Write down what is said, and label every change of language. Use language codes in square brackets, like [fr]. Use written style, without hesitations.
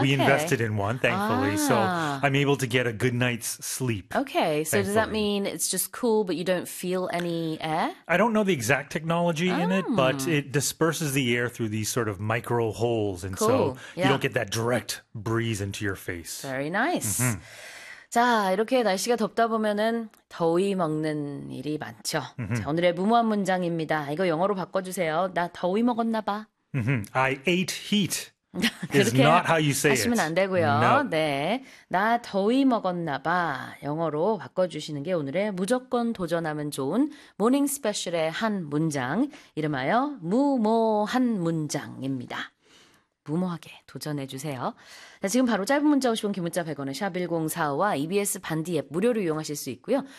[en] We invested in one, thankfully, so I'm able to get a good night's sleep. Okay, so thankfully. Does that mean it's just cool but you don't feel any air? I don't know the exact technology in it, but it disperses the air through these sort of micro holes, and cool. so yeah. you don't get that direct breeze into your face. Very nice. Mm-hmm. [ko] 자, 이렇게 날씨가 덥다 보면은 더위 먹는 일이 많죠. Mm-hmm. 자, 오늘의 무모한 문장입니다. 이거 영어로 바꿔주세요. 나 더위 먹었나 봐. Mm-hmm. [en] I ate heat is not how you say it. [ko] 하시면 안 되고요. [en] No. [ko] 네, 나 더위 먹었나 봐. 영어로 바꿔주시는 게 오늘의 무조건 도전하면 좋은 모닝 스페셜의 한 문장. 이름하여 무모한 문장입니다. 무모하게 도전해 주세요. 자, 지금 바로 짧은 문자 50원, 긴 문자 100원의 샵 1045와 EBS 반디 앱 무료로 이용하실 수 있고요.